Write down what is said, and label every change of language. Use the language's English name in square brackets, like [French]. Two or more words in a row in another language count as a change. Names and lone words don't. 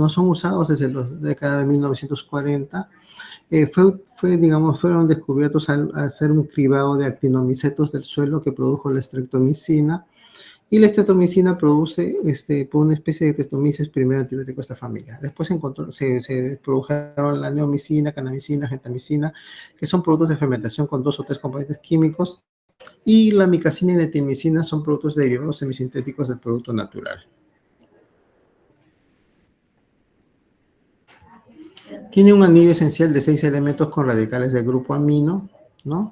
[Spanish] No son usados desde la década de 1940. Fueron descubiertos al hacer un cribado de actinomicetos del suelo que produjo la streptomicina. Y la streptomicina produce por una especie de Streptomyces, primer antibiótico de esta familia. Después se produjeron la neomicina, kanamicina, gentamicina, que son productos de fermentación con 2 o 3 componentes químicos, y la micacina y la etimicina son productos derivados semisintéticos del producto natural. Tiene un anillo esencial de 6 elementos con radicales del grupo amino, ¿no?